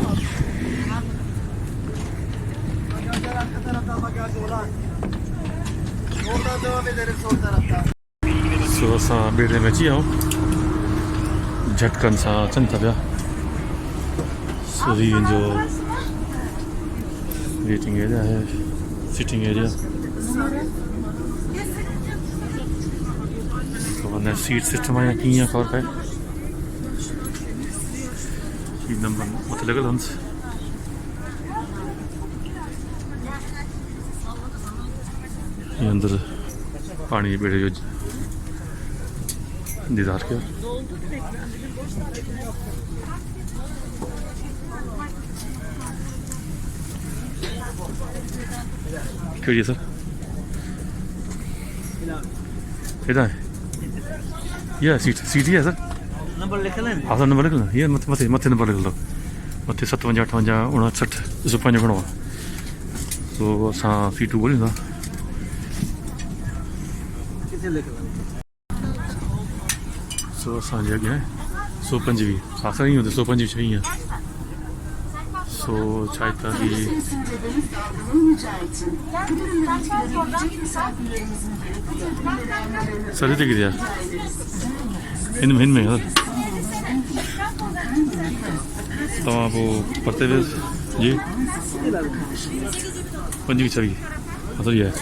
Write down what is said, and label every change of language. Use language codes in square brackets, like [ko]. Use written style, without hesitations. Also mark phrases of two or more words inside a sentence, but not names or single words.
[sd] सो असां बेड़े में अची विया आहियूं। झटकनि सां अचनि था पिया। सो हीअ जो [en] waiting area [sd] है [en] sitting area. [sd] तो अञा सीट सिस्टम आहे कीअं आहे ख़बर पए। सीट नंबर मथे लॻल हूंदसि। अंदर पानी बेड़े जो दीदार किया। [ur] کیوں سر ادھر یہ سیٹ ہی ہے سر. نمبر لکھ لیں. ہاں سر نمبر لکھ لو۔ یہ [sd] मथे मथे मथे [ur] نمبر لکھ لو. [sd] मथे 57 58 59 ॾिसो पंहिंजो घणो आहे। सो असां सीटूं ॻोल्हियूं था। सो असांजे अॻियां 125। हा सर ईअं 125 छह ईअं। सो छा था कि सर हिते किथे आहे हिन में सर तव्हां पोइ परते वियसि जी 25 26 हा सर इहा आहे।